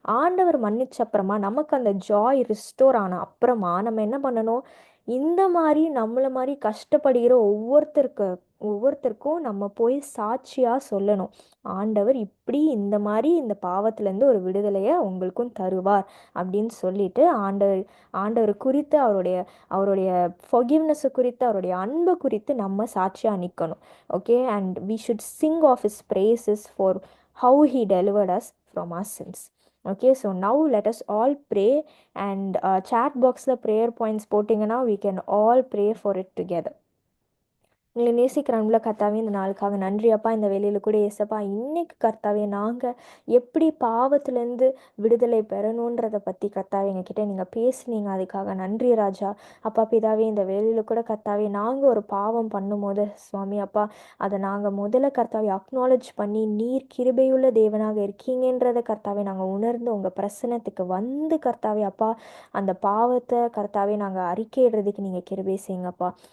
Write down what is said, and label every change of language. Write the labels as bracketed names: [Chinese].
[Tamil] ஆண்டவர் மன்னிச்ச அப்புறமா நமக்கு அந்த ஜாய் ரிஸ்டோர் ஆன அப்புறமா நம்ம என்ன பண்ணணும், இந்த மாதிரி நம்மளை மாதிரி கஷ்டப்படுகிற ஒவ்வொருத்தருக்கும் நம்ம போய் சாட்சியாக சொல்லணும், ஆண்டவர் இப்படி இந்த மாதிரி இந்த பாவத்துலேருந்து ஒரு விடுதலையை உங்களுக்கும் தருவார் அப்படின்னு சொல்லிட்டு ஆண்டவர் குறித்து அவருடைய ஃபர்கிவ்னஸை குறித்து அவருடைய அன்பை குறித்து நம்ம சாட்சியாக நிற்கணும். [English] Okay, and we should sing of his praises for how he delivered us from our sins. Okay, so now let us all pray, and chat boxல prayer points [Tamil] போட்டிங்கன்னா [English] we can all pray for it together. [Tamil] உங்களை நேசிக்கிறவங்கள கர்த்தாவே, இந்த நாளுக்காக நன்றி அப்பா. இந்த வேலையில் கூட ஏசப்பா, இன்னைக்கு கர்த்தாவே நாங்கள் எப்படி பாவத்துலேருந்து விடுதலை பெறணுன்றதை பற்றி கர்த்தாவே எங்ககிட்ட நீங்கள் பேசுனீங்க, அதுக்காக நன்றி ராஜா. அப்பா பிதாவே, இந்த வேலையில் கூட கர்த்தாவே நாங்கள் ஒரு பாவம் பண்ணும்போது சுவாமி அப்பா, அதை நாங்கள் முதல்ல கர்த்தாவே அக்னாலேஜ் பண்ணி நீர் கிருபையுள்ள தேவனாக இருக்கீங்கன்றதை கர்த்தாவே நாங்கள் உணர்ந்து உங்கள் பிரசனத்துக்கு வந்து கர்த்தாவே அப்பா, அந்த பாவத்தை கர்த்தாவே நாங்கள் அறிக்கையிடுறதுக்கு நீங்கள் கிருபை செய்யுங்கப்பா.